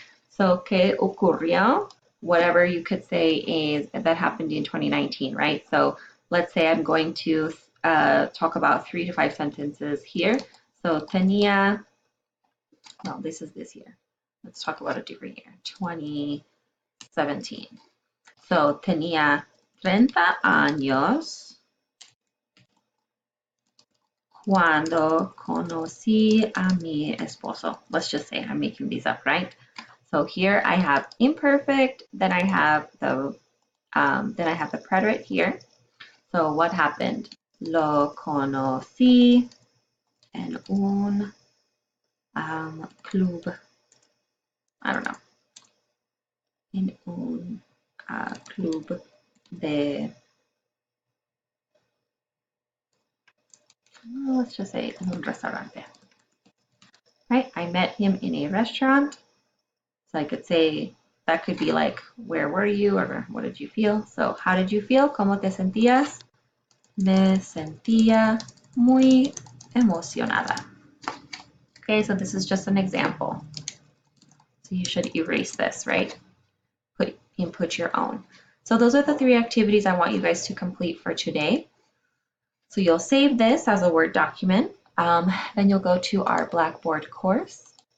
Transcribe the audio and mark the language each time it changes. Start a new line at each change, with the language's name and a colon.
English: So,
Spanish: ¿qué ocurrió?
English: Whatever you could say is that happened in 2019, right? So let's say I'm going to talk about 3 to 5 sentences here. So
Spanish: tenía,
English: no, this is this year. Let's talk about a different year, 2017. So
Spanish: tenía 30 años cuando conocí a mi esposo.
English: Let's just say I'm making these up, right? So here I have imperfect, then I have the preterite here. So what happened?
Spanish: Lo conocí en un club.
English: I don't know.
Spanish: En un club de.
English: Let's just say
Spanish: en un restaurante.
English: Right? I met him in a restaurant. So I could say that could be like, where were you or what did you feel? So how did you feel?
Spanish: ¿Cómo te sentías? Me sentía muy emocionada.
English: Okay, so this is just an example. So you should erase this, right? Input your own. So those are the 3 activities I want you guys to complete for today. So you'll save this as a Word document. Then you'll go to our Blackboard course.